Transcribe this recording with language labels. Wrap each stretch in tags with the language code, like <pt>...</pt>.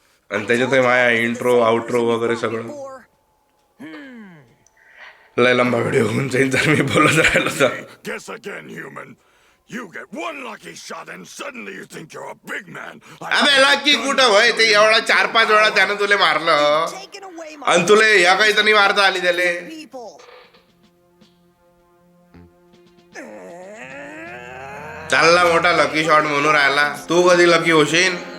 <mr>आणि त्याच्यात माझ्या इंट्रो आउट्रो वगैरे सगळं लय लंबा व्हिडिओ होऊन जाईल जर मी बोलत राहिलो तर.</mr> <en>Guess again, human. You get one lucky shot and suddenly you think you're a big man.</en> <mr>अबे लकी कुठं होय, ते एवढा 4-5 वेळा त्यानं तुले मारलं</mr> <en>Taking away my</en> <mr>आणि तुले या काही तर नाही मारता आली त्याले.</mr> <en>people.</en> <mr>चालला मोठा लकी शॉट म्हणून राहिला. तू कधी लकी होशील.</mr>